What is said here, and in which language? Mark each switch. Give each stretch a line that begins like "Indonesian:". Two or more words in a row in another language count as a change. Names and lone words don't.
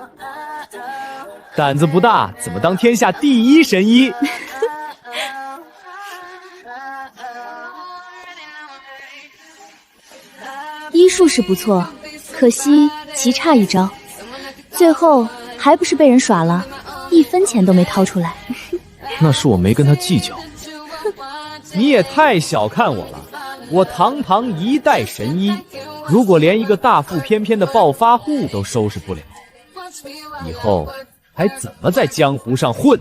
Chinese: 膽子不大，怎麼當天下第一神醫？醫術是不錯，可惜棋差一招，最後還不是被人耍了，1分錢都沒掏出來。那是我沒跟他計較。你也太小看我了，我堂堂一代神醫，如果連一個大腹翩翩的暴發戶都收拾不了，以後還怎麼在江湖上混？